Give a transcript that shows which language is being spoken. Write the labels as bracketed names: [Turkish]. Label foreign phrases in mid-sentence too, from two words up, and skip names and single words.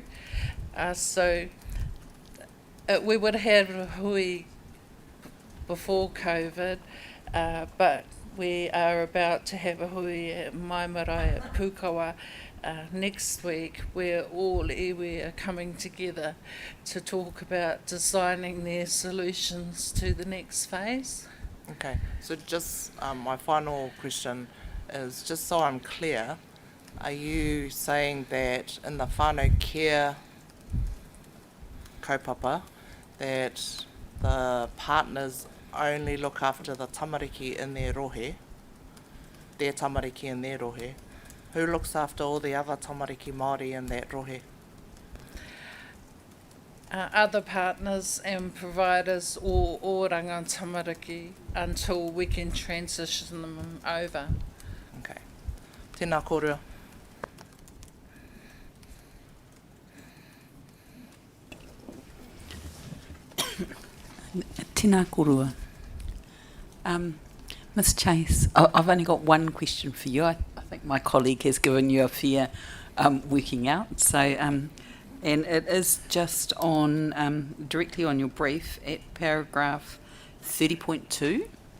[English] So we would have had a hui before COVID, but we are about to have a hui at Mai Marae at Pukawa next week, where all iwi are coming together to talk about designing their solutions to the next phase. Okay, so just my final question, is, just so I'm clear, are you saying that in the whānau care kaupapa, that the partners only look after the tamariki in their rohe, their tamariki in their rohe? Who looks after all the other [Māori] tamariki Māori [English] in that rohe? Other partners and providers or Oranga tamariki until we can transition them over. [Māori] Okay. Tēnā kōrua. Tēnā korua. [English] Ms Chase, I've only got one question for you. I think my colleague has given you a fair working out. So, and it is just on directly on your brief at paragraph 30.2.